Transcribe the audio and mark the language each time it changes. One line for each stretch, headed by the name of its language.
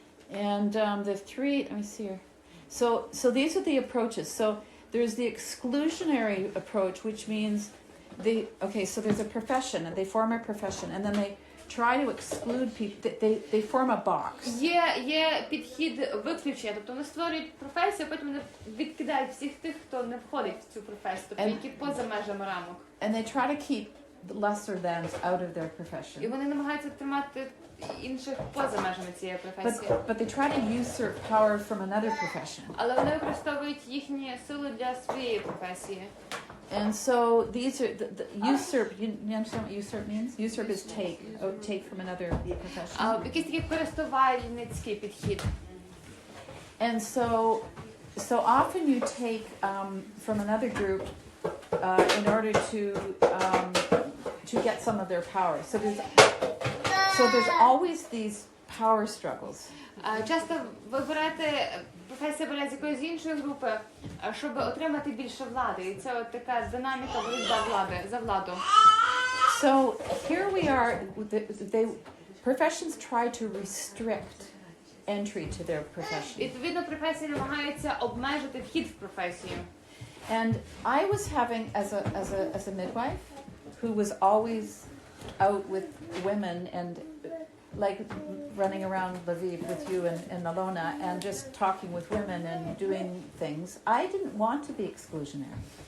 English: And the three, let me see here. So these are the approaches. So there's the exclusionary approach, which means so there's a profession, and they form a profession, and then they try to exclude people. They form a box.
Ukrainian: Є підхід виключення, тобто вони створюють професію, а потім вони відкидають всіх тих, хто не входить в цю професію, тобто які поза межами рамок.
English: And they try to keep the lesser thans out of their profession.
Ukrainian: І вони намагаються тримати інших поза межами цієї професії.
English: But they try to usurp power from another profession.
Ukrainian: Але вони використовують їхні сили для своєї професії.
English: And so these are the usurp. You understand what usurp means? Usurp is take from another profession.
Ukrainian: Якийсь такий користувальницький підхід.
English: And so often you take from another group in order to get some of their power. So there's always these power struggles.
Ukrainian: Часто ви берете, професія бере з якоїсь іншої групи, щоб отримати більше влади. І це от така динаміка боротьба за владу.
English: So here we are, professions try to restrict entry to their profession.
Ukrainian: Відповідно, професії намагаються обмежити вхід в професію.
English: And I was having, as a midwife, who was always out with women and like running around Lviv with you and Alona and just talking with women and doing things, I didn't want to be exclusionary.